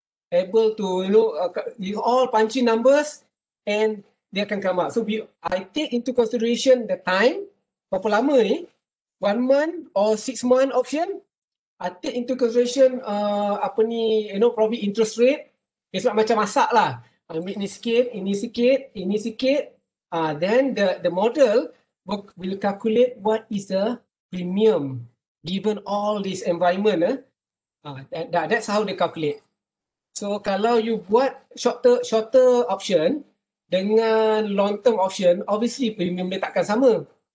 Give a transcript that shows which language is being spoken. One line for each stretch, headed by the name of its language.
English: Able to, you all punching numbers and they akan come out. So I take into consideration the time,
Malay: berapa lama ni,
English: 1 month or 6 month option. I take into consideration probably interest rate.
Malay: Sebab macam masak lah. Ambil ni sikit, ini sikit, ini sikit.
English: Then the model will calculate what is the premium given all this environment. That's how they calculate. So kalau you buat shorter option dengan long term option, obviously premium dia
Malay: takkan sama.